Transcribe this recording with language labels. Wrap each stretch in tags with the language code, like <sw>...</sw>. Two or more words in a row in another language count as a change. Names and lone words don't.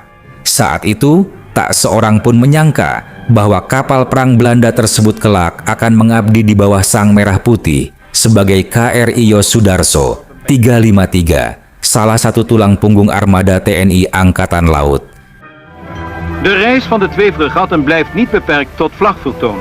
<id>Saat itu, tak seorang pun menyangka bahwa kapal perang Belanda tersebut kelak akan mengabdi di bawah sang merah putih sebagai KRI Yosudarso 353 salah satu tulang punggung armada TNI Angkatan Laut.</id> <nl>De reis van de twee fregatten blijft niet beperkt tot vlagvertoon.</nl>